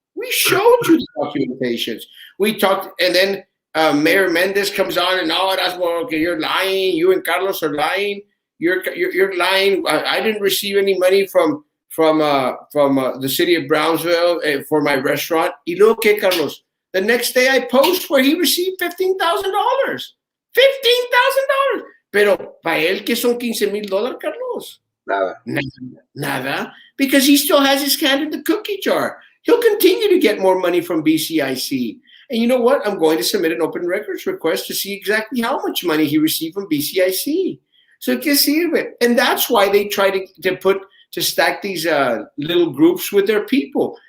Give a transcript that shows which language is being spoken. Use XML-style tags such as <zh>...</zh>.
<en>We showed you the documentations. We talked, and then Mayor Mendes comes on and that's well, okay, you're lying. You and Carlos are lying. You're lying. I didn't receive any money from from the city of Brownsville for my restaurant.</en> <es>Y luego que,</es> <en>Carlos? The next day I post where he received $15,000. $15,000.</en> <es>Pero para él que son $15,000, Carlos. Nada. Nada.</es> <en>Because he still has his hand in the cookie jar. He'll continue to get more money from BCIC. And you know what? I'm going to submit an open records request to see exactly how much money he received from BCIC. So</en> <es>que sirve.</es> <en>And that's why they try to stack these little groups with their people.</en>